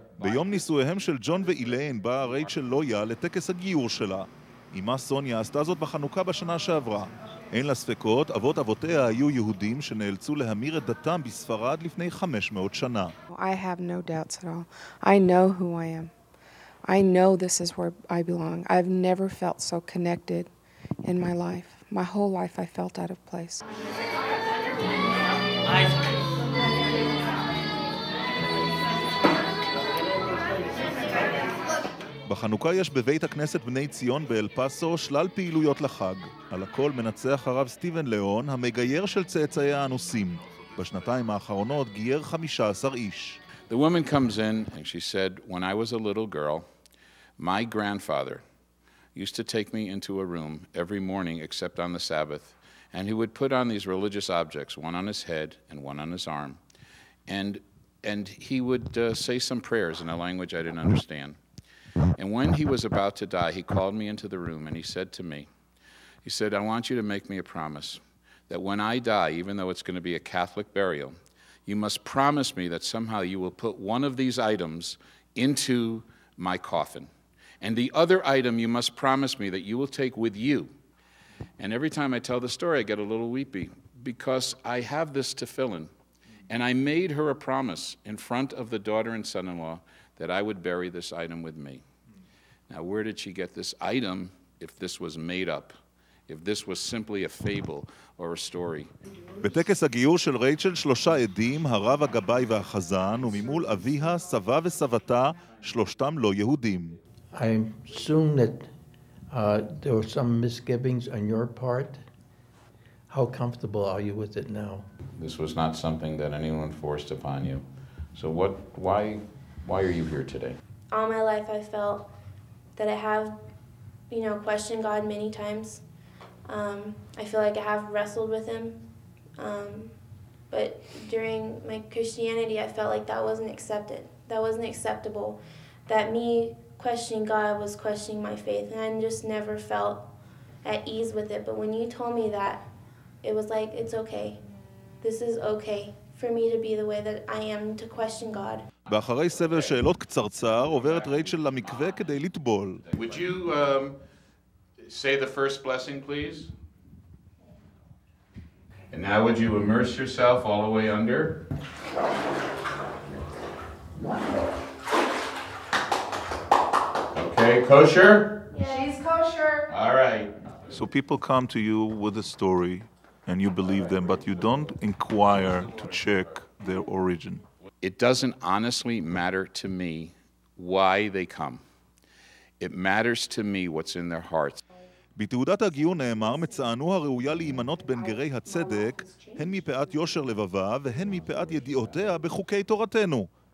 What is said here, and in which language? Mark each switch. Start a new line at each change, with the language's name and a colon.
Hebrew: ביום נישואיהם של ג'ון ואיליין באה רייצ'ל לויה לטקס הגיור שלה. אמא סוניה עשתה זאת בחנוכה בשנה שעברה. אין לה ספקות, אבות אבותיה היו יהודים שנאלצו להמיר את דתם בספרד לפני 500 שנה.
English: I have no doubts at all. I know who I am. I know this is where I belong. I've never felt so connected in my life. My whole life I felt out of place.
Hebrew: בחנוכה יש בבית הכנסת בני ציון באל פאסו שלל פעילויות לחג. על הכל מנצח הרב סטיבן ליאון, המגייר של צאצאי האנוסים. בשנתיים האחרונות גייר 15 איש.
English: The woman comes in and she said, when I was a little girl, my grandfather used to take me into a room every morning except on the Sabbath, and he would put on these religious objects, one on his head and one on his arm. And he would say some prayers in a language I didn't understand. And when he was about to die, he called me into the room and he said to me, he said, I want you to make me a promise that when I die, even though it's going to be a Catholic burial, you must promise me that somehow you will put one of these items into my coffin. And the other item you must promise me that you will take with you. And every time I tell the story, I get a little weepy because I have this tefillin. And I made her a promise in front of the daughter and son-in-law that I would bury this item with me. Now, where did she get this item if this was made up? If this was simply a fable or a story?
Hebrew: בטקס הגיור של רייצ'ל 3 עדים, הרב הגבאי והחזן, וממול אביה, סבה וסבתה, שלושתם לא יהודים.
English: I assume that there were some misgivings on your part. How comfortable are you with it now? This was not something that anyone forced upon you. So why are you here today? All my life I felt that I have, questioned God many times. I feel like I have wrestled with him. But during my Christianity, I felt like that wasn't accepted. That wasn't acceptable. That me questioning God was questioning my faith. And I just never felt at ease with it. But when you told me that, it was like, it's okay. This is okay for me to be the way that I am, to question God.
Hebrew: ואחרי סבב שאלות קצרצר עוברת רייצ'ל למקווה כדי לטבול.
English: Would you say the first blessing, please? And now would you immerse yourself all the way under? Okay, kosher? Yeah, she's kosher. All right. So people come to you with a story and you believe them, but you don't inquire to check their origin. It doesn't honestly matter to me why they come. It matters to me what's in their hearts.
Hebrew: בתעודת הגיור נאמר, מצאנו הראויה להימנות בין גרי הצדק, הן מפאת יושר לבבה והן מפאת ידיעותיה בחוקי תורתנו.